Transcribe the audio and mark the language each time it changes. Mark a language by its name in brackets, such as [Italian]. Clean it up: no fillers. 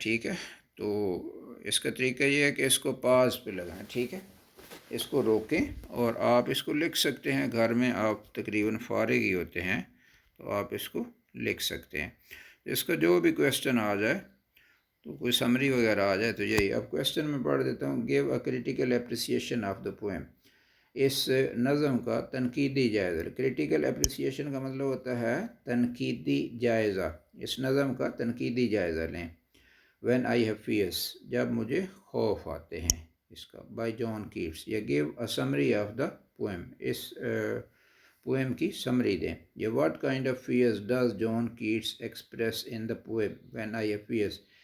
[Urdu] ٹھیک ہے، تو اس کا طریقہ یہ ہے کہ اس کو پاز پہ لگائیں. ٹھیک ہے، اس کو روکیں اور آپ اس کو لکھ سکتے ہیں. گھر میں آپ تقریباً فارغ ہی ہوتے ہیں تو آپ اس کو لکھ سکتے ہیں. اس کا جو بھی کویسچن آ جائے تو کوئی سمری وغیرہ آ جائے تو یہی. اب کویسچن میں پڑھ دیتا ہوں. [English] Give a critical appreciation of the poem. [Urdu] اس نظم کا تنقیدی جائزہ. کریٹیکل اپریسیشن کا مطلب ہوتا ہے تنقیدی جائزہ. اس نظم کا تنقیدی جائزہ لیں. [English] when I have fears, [Urdu] جب مجھے خوف آتے ہیں. اس کا [English] By John Keats. یا give a summary of the poem. [Urdu] اس poem کی سمری دیں. [English] یا what kind of fears does John Keats express in the poem when I have fears.